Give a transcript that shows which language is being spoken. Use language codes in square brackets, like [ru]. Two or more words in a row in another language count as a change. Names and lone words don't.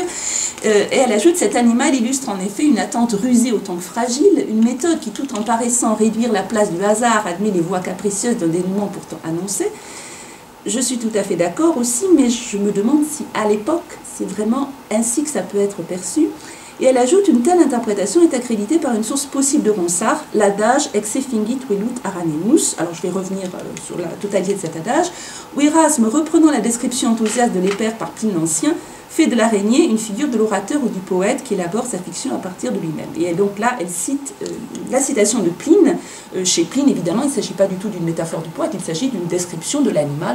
[fr] Et elle ajoute, cet animal illustre en effet une attente rusée autant que fragile, une méthode qui, tout en paraissant réduire la place du hasard, admet les voies capricieuses d'un dénouement pourtant annoncé. Je suis tout à fait d'accord aussi, mais je me demande si, à l'époque, c'est vraiment ainsi que ça peut être perçu. Et elle ajoute, une telle interprétation est accréditée par une source possible de Ronsard, l'adage [la] exe fingit velut aranemus. [fr] Alors je vais revenir sur la totalité de cet adage, où Erasme, reprenant la description enthousiaste de l'épère par Pline l'Ancien, fait de l'araignée une figure de l'orateur ou du poète qui élabore sa fiction à partir de lui-même. Et donc là, elle cite la citation de Pline. Chez Pline, évidemment, il ne s'agit pas du tout d'une métaphore du poète, il s'agit d'une description de l'animal.